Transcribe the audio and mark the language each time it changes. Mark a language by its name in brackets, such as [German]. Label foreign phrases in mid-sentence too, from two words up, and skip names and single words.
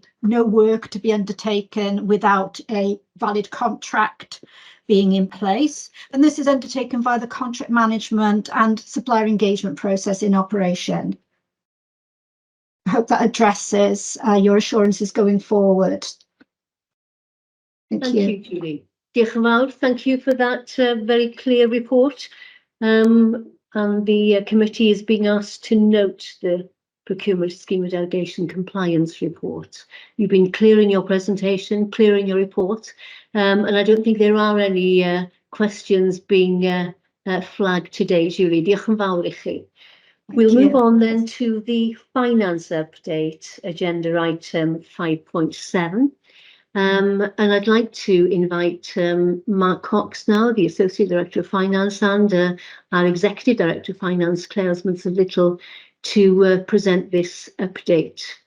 [English] no work to be undertaken without a valid contract being in place. And this is undertaken by the contract management and supplier engagement process in operation. I hope that addresses your assurances going forward. Thank you, Julie. [Welsh] Diolch yn fawr. [English] Thank you for that very clear report. And the committee is being asked to note the procurement scheme of delegation compliance report. You've been clear in your presentation, clear in your report, and I don't think there are any questions being flagged today, Julie. [Welsh] Diolch yn fawr I chi. [English] We'll move on then to the finance update, agenda item 5.7. And I'd like to invite Mark Cox now, the Associate Director of Finance, and our Executive Director of Finance, Claire Osmondson-Little, to present this update.